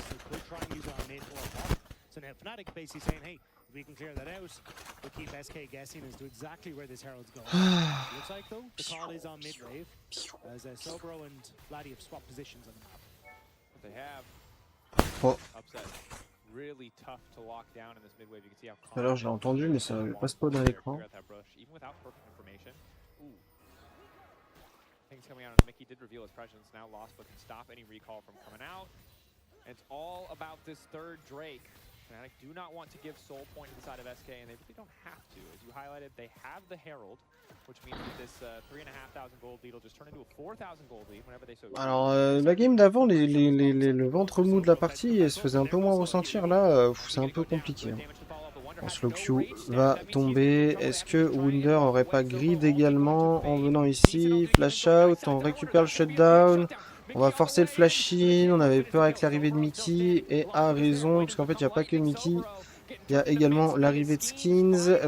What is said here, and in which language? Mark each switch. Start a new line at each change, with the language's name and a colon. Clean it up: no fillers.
English: So could try and use our mid or top. So now Fnatic basically saying, hey, if we can clear that out, we'll keep SK guessing as to exactly where this Herald's going. Looks like though, the call is on mid wave as Sobro and Vladdy have swapped positions on the map. They have Upset. Really tough to lock down in this mid wave. You can see how
French: alors je l'ai entendu mais ça n'avait pas spawn à l'écran.
English: Even without perfect information. Ooh. Things coming out and Mickey did reveal his presence. Now Lost but can stop any recall from coming out. And it's all about this third Drake. Fnatic do not want to give soul point to the side of SK, and they really don't have to. As you highlighted, they have the Herald, which means that this 3,500 gold lead will just turn into a 4,000 gold lead whenever they so.
French: Alors la game d'avant, le ventre mou de la partie se faisait un peu moins ressentir. Là, c'est un peu compliqué. Hein. Slow Q va tomber. Est-ce que Wunder aurait pas grid également en venant ici? Flash out, on récupère le shutdown. On va forcer le flash in, on avait peur avec l'arrivée de Mickey, et a raison, parce qu'en fait il n'y a pas que Mickey, il y a également l'arrivée de Skins.